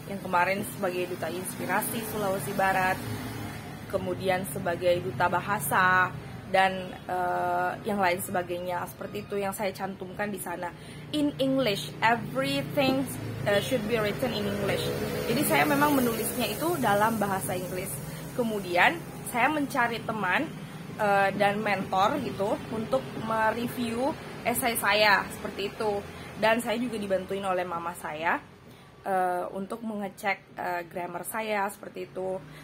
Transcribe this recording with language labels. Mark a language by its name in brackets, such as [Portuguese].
[Indonesian] Yang kemarin sebagai duta inspirasi Sulawesi Barat, kemudian sebagai duta bahasa, dan yang lain sebagainya. Seperti itu yang saya cantumkan di sana. [English] In English, everything should be written in English. [Indonesian] Jadi saya memang menulisnya itu dalam bahasa Inggris. Kemudian saya mencari teman dan mentor gitu untuk mereview esai saya, seperti itu. Dan saya juga dibantuin oleh mama saya untuk mengecek grammar saya, seperti itu.